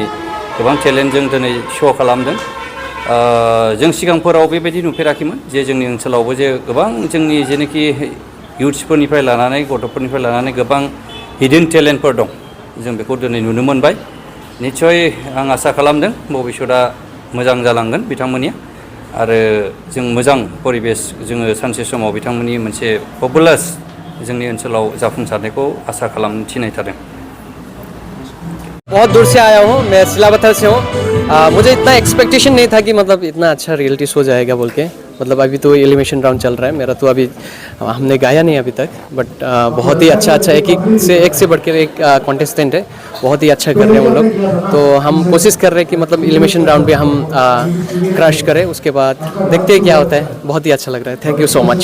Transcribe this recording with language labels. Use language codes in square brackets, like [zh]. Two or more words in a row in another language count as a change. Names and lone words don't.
[brx] गोबां टेलेन्टजों दिनै श' खालामदों जों सिगांफोराव बेबायदि नुफेराखैमोन जे जोंनि ओनसोलावबो जे गोबां जोंनि जेनोखि इयुथ्सफोरनिफ्राय लानानै गथ'फोरनिफ्राय लानानै गोबां [en] hidden talentphor [brx] दं जों बेखौ दिनै नुनो मोनबाय निस्सय आं आसा खालामदों भबिष्यतआ मोजां जालांगोन बिथांमोननिया आरो जों मोजां परिबेस जोङो सानसे समाव बिथांमोननि मोनसे पपुलार जोंनि ओनसोलाव जाफुंसारनायखौ आसा खालामनो थिनाय थादों [hi] बहुत दूर से आया हूँ मैं सिलावथर से हूँ मुझे इतना एक्सपेक्टेशन नहीं था कि मतलब इतना अच्छा [en] reality show [hi] जाएगा बोल के मतलब अभी तो [en] elimination round [hi] चल रहा है मेरा तो अभी हमने गाया नहीं अभी तक बट बहुत ही अच्छा एक से बढ़ कर एक कॉन्टेस्टेंट है बहुत ही अच्छा कर रहे हैं वो लोग तो हम कोशिश कर रहे हैं कि मतलब [en] elimination round [hi] पे हम क्रश करें उसके बाद देखते हैं क्या होता है बहुत ही अच्छा लग रहा है [en] thank you so much